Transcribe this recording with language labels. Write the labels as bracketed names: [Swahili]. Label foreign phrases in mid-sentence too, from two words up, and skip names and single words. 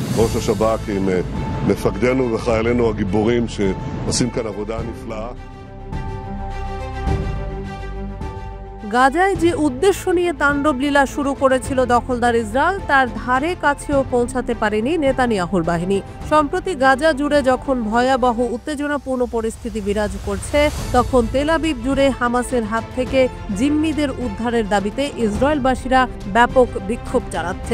[Hebrew] ראש השב"כ עם מפקדינו וחיילינו הגיבורים שעושים כאן עבודה נפלאה. [Bangla] গাজায় যে উদ্দেশ্য নিয়ে তাণ্ডব লীলা শুরু করেছিল দখলদার ইসরায়েল তার ধারে কাছেও পৌঁছাতে পারেনি নেতানিয়াহুর বাহিনী। সম্প্রতি গাজা জুড়ে যখন ভয়াবহ উত্তেজনাপূর্ণ পরিস্থিতি বিরাজ করছে তখন তেল আবিব জুড়ে হামাসের হাত থেকে জিম্মিদের উদ্ধারের দাবিতে ইসরায়েলবাসীরা ব্যাপক বিক্ষোভ চালাচ্ছে।